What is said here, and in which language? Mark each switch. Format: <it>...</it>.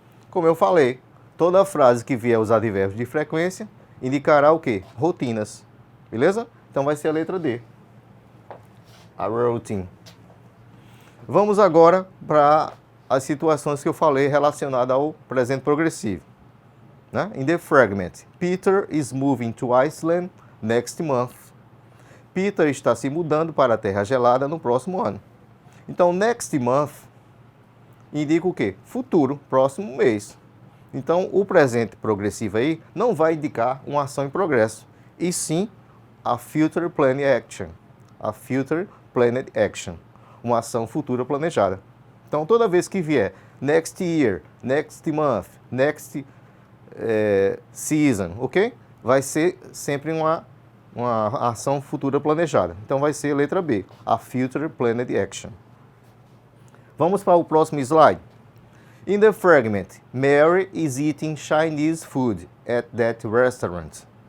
<pt>Como eu falei, toda frase que vier os advérbios de frequência indicará o quê? Rotinas. Beleza? Então vai ser a letra D.</pt> <en>A routine.</en> <pt>Vamos agora para as situações que eu falei relacionadas ao presente progressivo. Né?</pt> <en>In the fragment, Peter is moving to Iceland next month.</en> <pt>Peter está se mudando para a Terra Gelada no próximo ano. Então,</pt> <en>next month</en> <pt>indica o quê? Futuro, próximo mês. Então, o presente progressivo aí não vai indicar uma ação em progresso, e sim</pt> <en>a future planned action. A future planned action,</en> <pt>uma ação futura planejada. Então, toda vez que vier</pt> <en>next year, next month, next season,</en> <pt>ok? Vai ser sempre uma ação futura planejada. Então, vai ser a letra B,</pt> <en>a future planned action.</en> <pt>Vamos para o próximo slide.</pt> <en>In the fragment, Mary is eating Chinese food at that restaurant.</en>